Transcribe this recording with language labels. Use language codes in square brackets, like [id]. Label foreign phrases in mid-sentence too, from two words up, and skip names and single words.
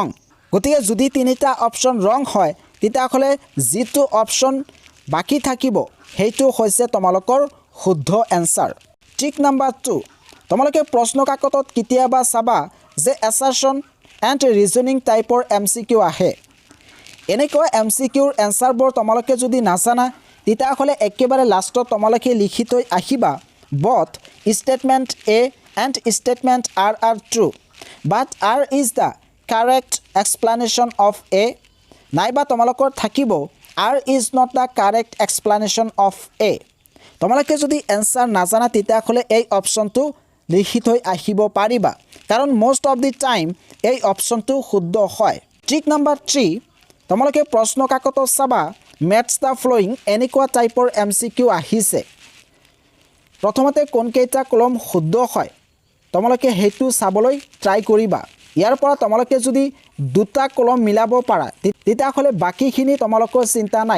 [as] গতিকে যদি 3টা [en] option wrong [as] হয় তেতিয়াহ'লে যিটো অপশ্যন বাকী থাকিব সেইটো হৈছে তোমালোকৰ শুদ্ধ এনচাৰ। [en] trick number 2 [as] তোমালোকে প্ৰশ্ন কাকতত কেতিয়াবা চাবা যে [en] assertion and reasoning [as] টাইপৰ MCQ আহে। এনেকুৱা MCQৰ এনচাৰবোৰ তোমালোকে যদি নাজানা তেতিয়াহ'লে একেবাৰে লাষ্টত তোমালোকে লিখি থৈ আহিবা [en] both statement A and statement R are true but R is the correct explanation of A। [as] নাইবা তোমালোকৰ থাকিব [en] R is not the correct explanation of A। [as] তোমালোকে যদি এনচাৰ নাজানা তেতিয়াহ'লে এই অপশ্যনটো লিখি থৈ আহিব পাৰিবা, কাৰণ [en] most of the time [as] এই অপশ্যনটো শুদ্ধ হয়। [en] trick number 3 [as] তোমালোকে প্ৰশ্ন কাকতত চাবা [en] matches the following [as] এনেকুৱা টাইপৰ MCQ আহিছে। প্ৰথমতে কোনকেইটা কলম শুদ্ধ হয় তোমালোকে সেইটো চাবলৈ ট্ৰাই কৰিবা। ইয়াৰ পৰা তোমালোকে যদি 2টা কলম মিলাব পাৰা তেতিয়াহ'লে বাকীখিনি তোমালোকৰ চিন্তা নাই।